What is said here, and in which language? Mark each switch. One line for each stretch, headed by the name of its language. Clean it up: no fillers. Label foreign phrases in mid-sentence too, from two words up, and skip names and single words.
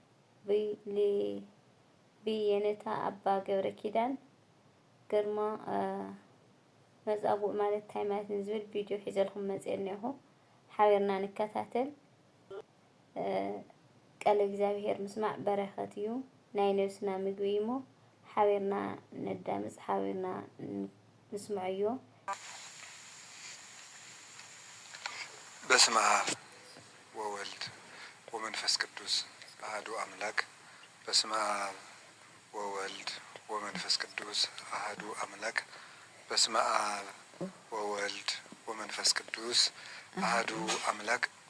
Tigrinya: ብየነታ አባ ገብረ ኪዳን ግርማ መጻጉዕ ማለት እንታይ ማለት ንዝብል ቪድዮ ሒዘልኩም መፅእ እኒሆ ሓቢርና ንከታተል። ቃለ እግዚአብሔር ምስማዕ በረኸት እዩ ናይ ነብስና ምግቢ እሞ ሓቢርና ነዳምፅ ሓቢርና ንስምዕ እዩ።
Geez: በስመ አብ ወወልድ ወመንፈስ ቅዱስ አሐዱ አምላክ። በስመ አብ ወወልድ ወመንፈስ ቅዱስ አሐዱ አምላክ። በስመ አብ ወወልድ ወመንፈስ ቅዱስ አሐዱ አምላክ።